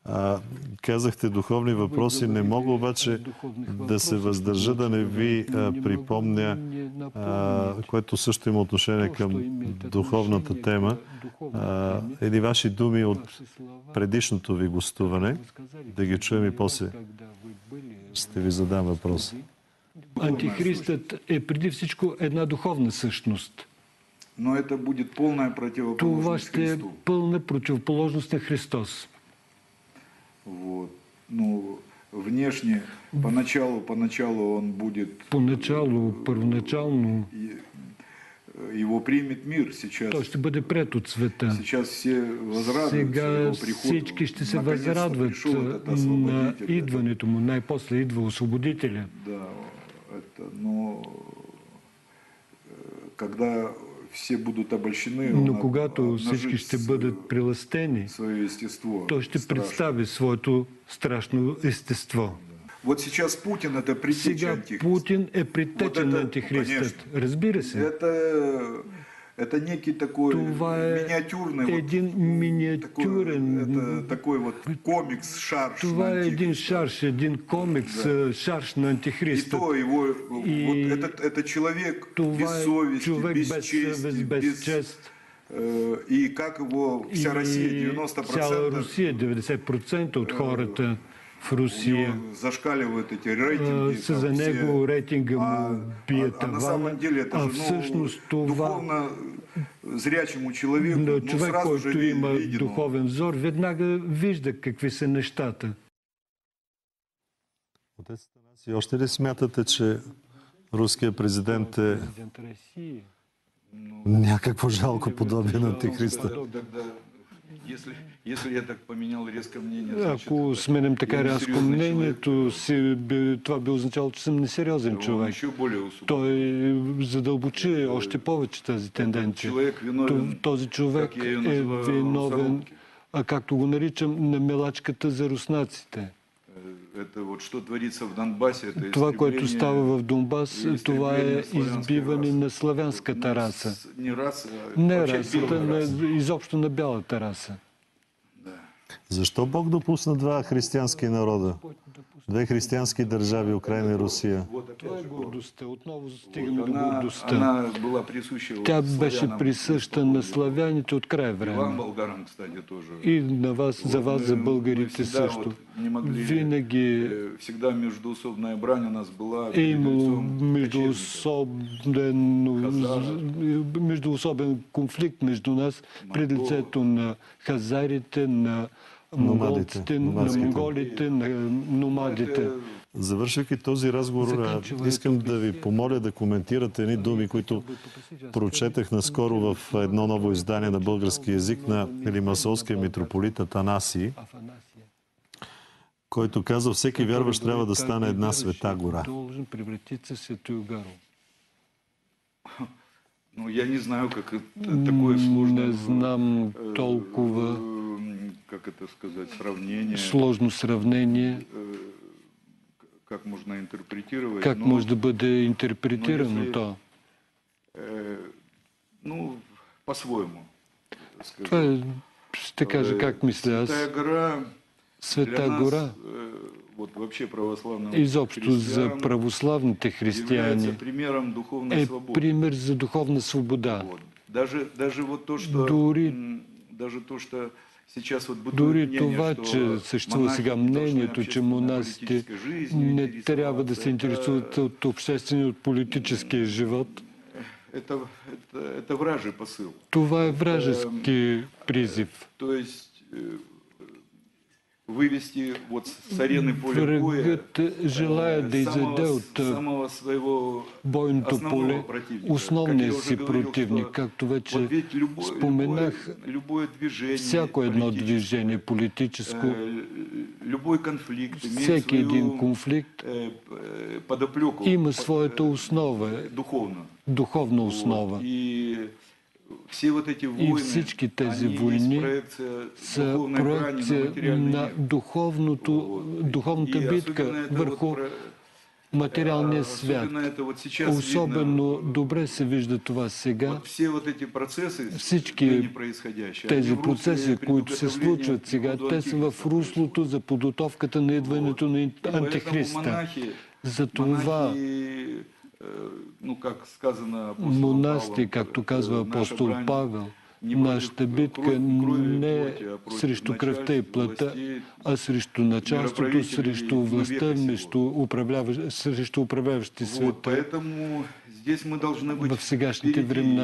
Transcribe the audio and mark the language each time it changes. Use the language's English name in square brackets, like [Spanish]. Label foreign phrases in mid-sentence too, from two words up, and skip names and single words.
[Bulgarian] Казахте духовни въпроси, не мога обаче да се въздържа да не ви припомня, което също има отношение към духовната тема, едни ваши думи от предишното ви гостуване. Да ги чуем и после ще ви задам въпрос. Антихристът е преди всичко една духовна същност. [Russian] Но это будет полная противоположность [Bulgarian] Това ще е [Russian] Христу. [Bulgarian] пълна противоположност на Христос. [Russian] Вот. Ну, внешне, поначалу он будет... [Bulgarian] Първоначално, [Russian] его примет мир сейчас. [Bulgarian] той ще бъде пред от света. [Russian] Сейчас все возрадуются [Bulgarian] Сега [Russian] его приходу. [Bulgarian] всички ще се [Russian] Наконец-то [Bulgarian] възрадват [Russian] пришел этот [Bulgarian] на [Russian] освободитель. [Bulgarian] идването му. Най-после идва Освободителя. [Russian] Да, но когда все будут обольщены, [Bulgarian] Но когато всички ще бъдат прилъстени, [Russian] свое естество. [Bulgarian] той ще [Russian] страшно. [Bulgarian] представи своето страшно естество. [Russian] Вот сейчас Путин это предтеча [Bulgarian] Сега [Russian] антихрист. [Bulgarian] Путин е предтеча [Russian] Вот [Bulgarian] на [Russian] это, [Bulgarian] антихристът. [Russian] конечно. [Bulgarian] Разбира се. [Russian] Это некий такой [Bulgarian] Това е [Russian] миниатюрный [Bulgarian] един миниатюрен... [Russian] такой вот комикс, шарш. [Bulgarian] Това на е един [Russian] антихриста. [Bulgarian] шарш, един комикс, шарш на [Russian] И [Bulgarian] антихриста. [Russian] то его, [Bulgarian] И [Russian] вот это человек [Bulgarian] Това [Russian] без [Bulgarian] е [Russian] совести, [Bulgarian] човек без [Russian] без чести, [Bulgarian] съвест, без чест. [Russian] И как его вся Россия, [Bulgarian] И 90% цяла Русия, 90% от хората в [Russian] у [Bulgarian] Русия [Russian] него зашкаливают эти рейтинги. [Bulgarian] са там за [Russian] все. [Bulgarian] него рейтинга му бие [Russian] на [Bulgarian] тавана, [Russian] самом деле это [Bulgarian] а [Russian] же, [Bulgarian] всъщност това [Russian] духовно зрячему человеку, [Bulgarian] на човек, [Russian] сразу же [Bulgarian] който има [Russian] видно. [Bulgarian] духовен взор, веднага вижда какви са нещата. Отец Атанаси, още ли смятате, че руският президент е някакво жалко подобие на антихриста? [Russian] Если я так поменял резко мнение, значит, [Bulgarian] Ако сменим така [Russian] я [Bulgarian] рязко [Russian] несериозен [Bulgarian] мнението си, това би означало, че съм несериозен [Russian] он [Bulgarian] човек. [Russian] еще более усугубил. [Bulgarian] Той задълбочи още повече тази тенденция. Човек виновен, Този човек [Russian] как я ее [Bulgarian] е [Russian] называю, [Bulgarian] виновен, [Russian] русалки. [Bulgarian] както го наричам, на мелачката за руснаците. [Russian] Это вот что творится в Донбассе, это [Bulgarian] Това, което [Russian] истребление [Bulgarian] става в Донбас, това е избиване на славянската раса. [Russian] Не раса, [Bulgarian] Не [Russian] вообще [Bulgarian] расата, [Russian] белая раса. [Bulgarian] изобщо на бялата раса. Защо Бог допусна два християнски народа? Две християнски държави, Украина и Русия. Това е гордостта. Отново стигаме до [Russian] Она [Bulgarian] гордостта. [Russian] была присуща [Bulgarian] Тя [Russian] вот [Bulgarian] беше [Russian] славянам, [Bulgarian] присъща на славяните от край [Russian] и вам, [Bulgarian] време. [Russian] болгарам, кстати, тоже. [Bulgarian] И на вас, за вас, за [Russian] Мы [Bulgarian] българите [Russian] всегда [Bulgarian] също. [Russian] вот не могли, [Bulgarian] Винаги [Russian] всегда междуусобная брань у нас была [Bulgarian] е имало [Russian] перед лицом [Bulgarian] междуособен конфликт между нас пред лицето на хазарите, на монголците, на монголите, на номадите. Завършвайки този разговор, искам да ви помоля да коментирате едни думи, които прочетах наскоро в едно ново издание на български език на Лимасолския митрополит Атанасий, който казва, всеки вярващ трябва да стане една света гора. [Russian] Должен превратиться в святую гору. Ну, я не знаю, как это такое сложное... [Bulgarian] Не знам толкова [Russian] как это сказать, сравнение, [Bulgarian] сложно сравнение, [Russian] как можно интерпретировать. [Bulgarian] как може да бъде интерпретирано то. [Russian] Ну, по-своему. [Bulgarian] Това е, ще кажа как мисля аз. [Russian] Святая гора, [Bulgarian] Света [Russian] для нас, [Bulgarian] гора, [Russian] вот вообще православным [Bulgarian] изобщо за [Russian] християнам, [Bulgarian] православните християни, [Russian] является примером духовной [Bulgarian] е [Russian] свободы. [Bulgarian] пример за духовна свобода. [Russian] Вот. Даже вот то, что, даже то, что сейчас вот бытует [Bulgarian] Дори [Russian] мнение, [Bulgarian] това, [Russian] что [Bulgarian] че съществува [Russian] монахи [Bulgarian] сега [Russian] не должны [Bulgarian] мнението, че монасите [Russian] обществено-политической жизнью [Bulgarian] не трябва да се интересуват [Russian] это- [Bulgarian] от обществения, от политическия живот. [Russian] Это вражий посыл. [Bulgarian] Това е вражески призив. [Russian] То есть вывести вот с арены поля боя [Bulgarian] Врагът желая да изяде от [Russian] самого своего [Bulgarian] бойното [Russian] основного [Bulgarian] поле [Russian] противника. [Bulgarian] основния [Russian] Как я [Bulgarian] си [Russian] уже говорил, [Bulgarian] противник, [Russian] что [Bulgarian] както [Russian] вот [Bulgarian] вече [Russian] ведь [Bulgarian] споменах, [Russian] любое движение, [Bulgarian] всяко едно [Russian] политическое, [Bulgarian] движение политическо, [Russian] любой конфликт имеет [Bulgarian] всеки [Russian] свою [Bulgarian] един конфликт [Russian] подоплеку, [Bulgarian] има своята основа, духовна основа. [Russian] И все вот эти [Bulgarian] И [Russian] войны, [Bulgarian] всички тези [Russian] они есть [Bulgarian] войни [Russian] проекция [Bulgarian] са [Russian] духовной брани на [Bulgarian] проекция [Russian] материальный [Bulgarian] на [Russian] мир. [Bulgarian] духовната [Russian] И [Bulgarian] битка [Russian] особенно это [Bulgarian] върху [Russian] вот [Bulgarian] материалния свят. Особено добре се вижда това сега. Всички тези процеси, които се случват сега, те са в руслото за подготовката на идването на Антихриста. Затова монасти, както казва апостол Павел, нашата битка не е срещу кръвта и плътта, а срещу началството, срещу властта, срещу управляващи света в сегашните времена.